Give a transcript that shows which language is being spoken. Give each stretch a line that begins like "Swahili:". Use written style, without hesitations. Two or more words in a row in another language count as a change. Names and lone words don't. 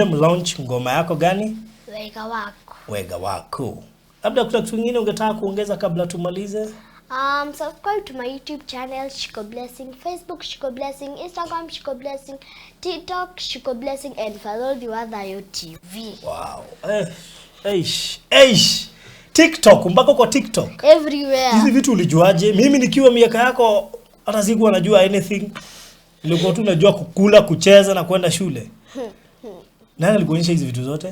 Swahili: mlaunch ngoma yako gani? Wega wako. Wega wako. Labda kuna kitu kingine ungetaka kuongeza kabla tumalize?
English: Subscribe to my YouTube channel Shiku Blessing, Facebook Shiku Blessing, Instagram Shiku Blessing, TikTok Shiku Blessing, and follow the other TV.
Swahili: Wow. TikTok, mpaka kwa TikTok. Everywhere. Hizi vitu ulijuaje? Mimi nikiwa miaka yako hata sikuwa najua anything. Nilikuwa tu najua kukula, kucheza na kwenda shule. Nani alikuonyesha hizi vitu zote?